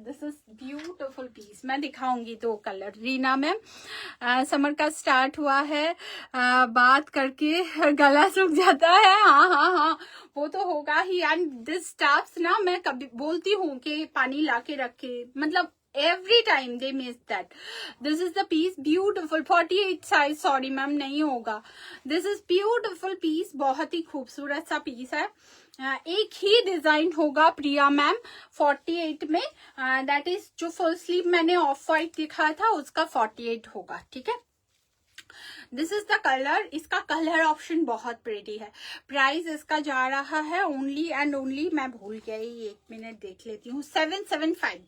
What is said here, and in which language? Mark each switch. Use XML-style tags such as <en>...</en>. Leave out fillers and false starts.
<en>this is beautiful piece,</en> <hi>मैं दिखाऊंगी 2 colour. Reena ma'am summer का स्टार्ट हुआ है, बात करके गला सूख जाता है, हाँ वो तो होगा ही। एंड दिस स्टाफ्स ना मैं कभी बोलती हूँ कि पानी लाके रखे, मतलब</hi> <en>every time they miss that. This is the piece, beautiful 48 size, sorry</en> <hi>ma'am नहीं होगा।</hi> <en>This is beautiful piece,</en> <hi>बहुत ही खूबसूरत सा पीस है। एक ही डिजाइन होगा प्रिया मैम 48 में, दैट इज जो फुल स्लीव मैंने ऑफ वाइट दिखाया था उसका 48 होगा, ठीक है।</hi> <en>this is the colour,</en> <hi>इसका कलर ऑप्शन बहुत प्रेटी है। प्राइस इसका जा रहा है ओनली एंड ओनली, मैं भूल गई, एक मिनट देख लेती हूँ, 775।</hi>